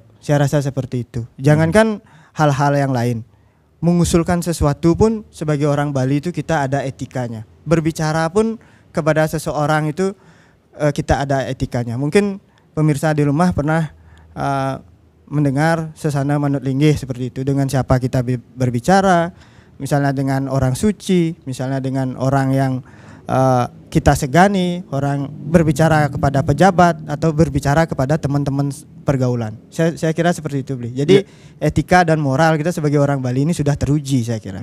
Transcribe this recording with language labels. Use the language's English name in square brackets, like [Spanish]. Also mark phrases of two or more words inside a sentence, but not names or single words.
[Indonesian] Saya rasa seperti itu. Jangankan hal-hal yang lain, mengusulkan sesuatu pun sebagai orang Bali itu kita ada etikanya. Berbicara pun kepada seseorang itu kita ada etikanya. Mungkin pemirsa di rumah pernah mendengar [Balinese] sesana manut linggih [Indonesian] seperti itu. Dengan siapa kita berbicara, misalnya dengan orang suci, misalnya dengan orang yang kita segani, orang berbicara kepada pejabat atau berbicara kepada teman-teman pergaulan. Saya kira seperti itu, Bli. Jadi etika dan moral kita sebagai orang Bali ini sudah teruji, saya kira.